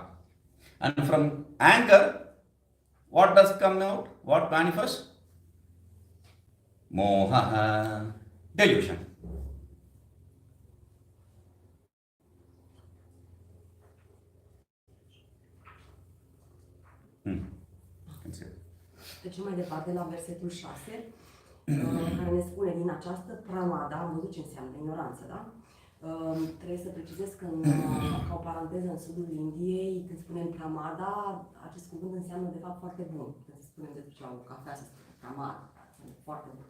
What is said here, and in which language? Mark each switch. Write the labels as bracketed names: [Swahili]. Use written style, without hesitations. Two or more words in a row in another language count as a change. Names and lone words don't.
[English] And from anger, what does come out? What manifests? moha, delusion. Consider. [Romanian] Trecem mai departe la versetul 6, care ne spune din această pramada, am văzut ce înseamnă ignoranță, da? Trebuie să precizez că ca o paranteză în sudul Indiei, când spunem pramada, acest cuvânt înseamnă de fapt foarte bun. Când spunem despre ceva, o cafea, să spunem pramada, înseamnă foarte bun.